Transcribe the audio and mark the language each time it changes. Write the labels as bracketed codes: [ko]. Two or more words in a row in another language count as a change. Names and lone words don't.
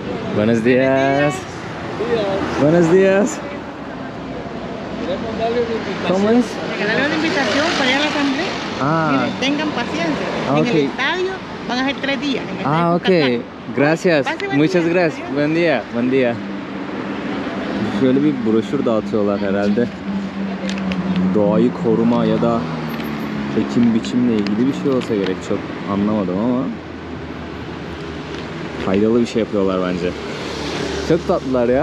[es] Buenos días. Buenos días. ¿Cómo es? Regalarle una invitación para ir a la asamblea. Ah. Miren, tengan paciencia. Ah, en ok. el estadio van a ser 3 días. En el Ah, estadio ok. Gracias. Pase buen Muchas día. gracias. Buen día. Buen día. [tr] Şöyle bir broşür dağıtıyorlar herhalde. Doğayı koruma ya da ekim biçimle ilgili bir şey olsa gerek. Çok anlamadım ama faydalı bir şey yapıyorlar bence. Çok tatlılar ya.